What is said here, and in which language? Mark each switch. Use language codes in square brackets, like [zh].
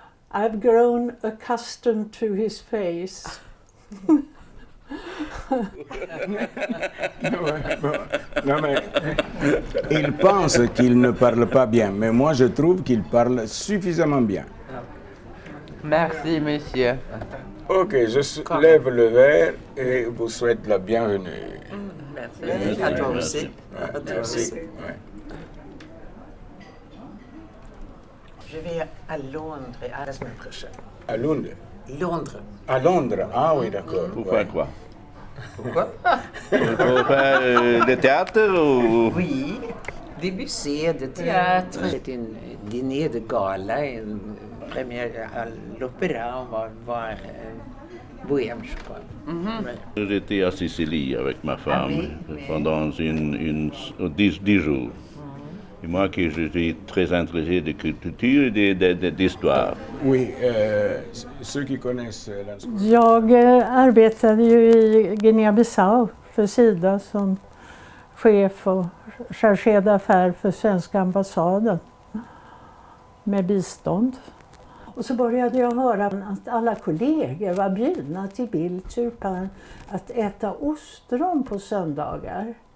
[en] I've grown accustomed to his face. [fr] Non, mais il pense qu'il ne parle pas bien, mais moi je trouve qu'il parle suffisamment bien. Merci, monsieur. Ok, je lève le verre et vous souhaite la bienvenue. Merci. À toi aussi. Merci. Ouais. Je vais à Londres la semaine prochaine. À Londres? Londres. À Londres, ah oui, d'accord. Pour faire quoi? Pourquoi? Pour faire de théâtre ou... Oui, Debussy, de théâtre. C'était un dîner de gala, une première à l'opéra, on va voir Bohème, je crois. J'étais à Sicile avec ma femme pendant 10 jours. Et moi qui je suis très intéressé de culture et d'histoire. Oui, ceux qui connaissent... [sv] Jag arbetade ju i Guinea-Bissau för Sida som chef och chargé d'affaires för svenska ambassaden med bistånd. Och så började jag höra att alla kollegor var bjudna till Bill Turpin att äta ostron på söndagar.